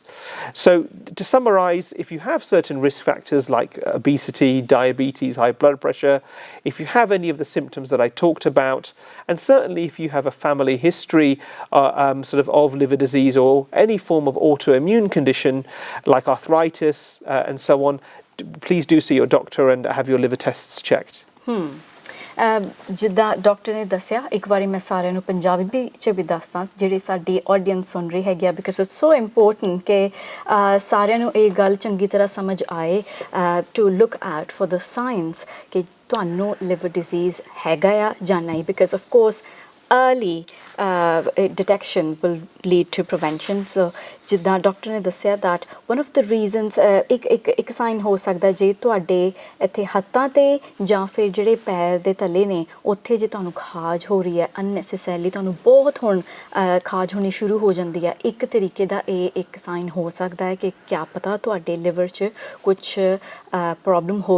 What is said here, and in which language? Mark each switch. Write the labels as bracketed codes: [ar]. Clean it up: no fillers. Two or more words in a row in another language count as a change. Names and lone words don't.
[en] So to summarize, if you have certain risk factors like obesity, diabetes, high blood pressure, if you have any of the symptoms that I talked about, and certainly if you have a family history of liver disease or any form of autoimmune condition like arthritis and so on, please do see your doctor and have your liver tests checked. [pa] ਜਿੱਦਾਂ ਡਾਕਟਰ ਨੇ ਦੱਸਿਆ, ਇੱਕ ਵਾਰੀ ਮੈਂ ਸਾਰਿਆਂ ਨੂੰ ਪੰਜਾਬੀ ਵਿੱਚ ਵੀ ਦੱਸਦਾ ਜਿਹੜੀ ਸਾਡੀ ਆਡੀਅנס ਸੁਣ ਰਹੀ ਹੈਗੀ ਆ, [en] because it's so important [pa] ਕਿ ਸਾਰਿਆਂ ਨੂੰ ਇਹ ਗੱਲ ਚੰਗੀ ਤਰ੍ਹਾਂ ਸਮਝ ਆਏ [en] to look out for the signs [pa] ਕਿ ਤੁਹਾਨੂੰ [en] liver disease [pa] ਹੈਗਾ ਆ ਜਾਂ ਨਹੀਂ, [en] because of course early detection will lead to prevention. [pa] So ਜਿੱਦਾਂ ਡਾਕਟਰ ਨੇ ਦੱਸਿਆ [en] that one of the reasons [pa] ਇੱਕ ਸਾਈਨ ਹੋ ਸਕਦਾ ਜੇ ਤੁਹਾਡੇ ਇੱਥੇ ਹੱਥਾਂ ਤੇ ਜਾਂ ਫਿਰ ਜਿਹੜੇ ਪੈਰ ਦੇ ਥੱਲੇ ਨੇ ਉੱਥੇ ਜੇ ਤੁਹਾਨੂੰ ਖਾਜ ਹੋ ਰਹੀ ਹੈ unnecessarily ਤੁਹਾਨੂੰ ਬਹੁਤ ਹੁਣ ਖਾਜ ਹੋਣੀ ਸ਼ੁਰੂ ਹੋ ਜਾਂਦੀ ਹੈ ਇੱਕ ਤਰੀਕੇ ਦਾ ਇਹ ਇੱਕ ਸਾਈਨ ਹੋ ਸਕਦਾ ਹੈ ਕਿ ਕਿਆ ਪਤਾ ਤੁਹਾਡੇ ਲਿਵਰ 'ਚ ਕੁਛ ਪ੍ਰੋਬਲਮ ਹੋ